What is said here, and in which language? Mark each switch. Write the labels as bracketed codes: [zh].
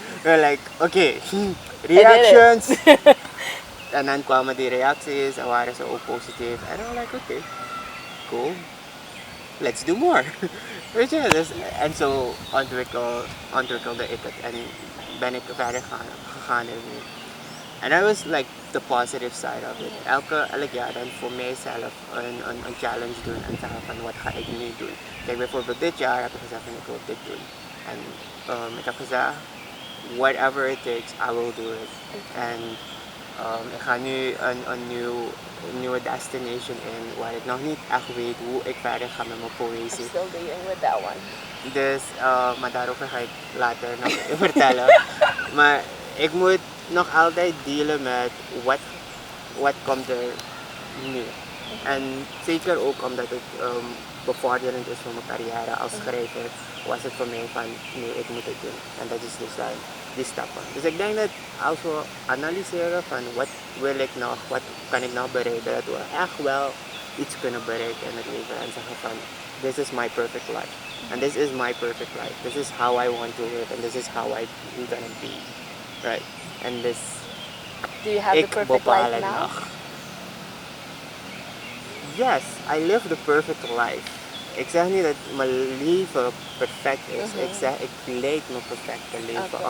[en] We're like, reactions. [nl] En dan kwamen die reacties en waren ze ook positief. En dan like, [en] cool, let's do more. [nl] Weet je, dus, en zo ontwikkelde ik het en ben ik verder gegaan ermee. En dat was [en] like the positive side of it. [nl] Elk jaar dan voor mijzelf een challenge doen en zeggen van wat ga ik nu doen. Kijk, bijvoorbeeld dit jaar heb ik gezegd van ik wil dit doen. En ik heb gezegd, [en] whatever it takes, I will do it. [nl] En ik ga nu een nieuwe destination in waar ik nog niet echt weet hoe ik verder ga met mijn poëzie. [en] I'm still dealing with that one. [nl] Dus, maar daarover ga ik later nog vertellen. Maar ik moet nog altijd dealen met wat komt er nu. En zeker ook omdat het bevorderend is voor mijn carrière als schrijver, was het voor mij van nee, ik moet het doen. En dat is dus dan die stappen. Dus ik denk dat als we analyseren van wat wil ik nog, wat kan ik nog bereiken, dat we echt wel iets kunnen bereiken in het leven en zeggen van [en] this is my perfect life. And this is my perfect life. This is how I want to live and this is how I'm gonna be. Right? And this do you have the perfect life now? Yes, I live the perfect life. [nl] Ik zeg niet dat mijn leven perfect is. Ik zeg, ik leid mijn perfecte leven.